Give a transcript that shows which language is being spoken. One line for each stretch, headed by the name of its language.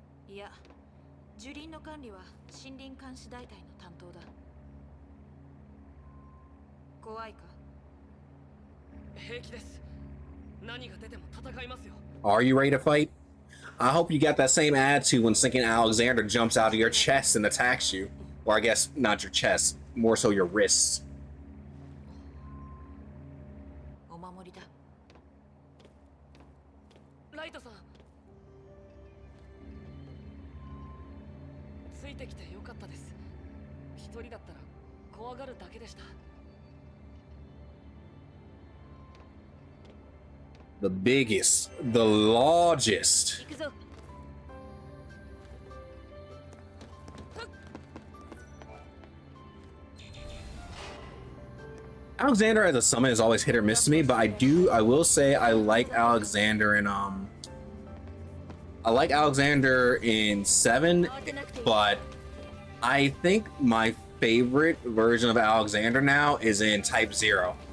Japanese: いや、樹林の管理は森林監視大隊の担当だ。怖いか？平気です。何が出ても戦いますよ。
English: Are you ready to fight? I hope you got that same attitude when thinking Alexander jumps out of your chest and attacks you. Or I guess not your chest, more so your wrists.
Japanese: お守りだ。ライトさん。ついてきてよかったです。一人だったら怖がるだけでした。
English: The biggest, the largest. Alexander as a summon is always hit or miss to me, but I will say I like Alexander in I like Alexander in 7, but I think my favorite version of Alexander now is in Type 0.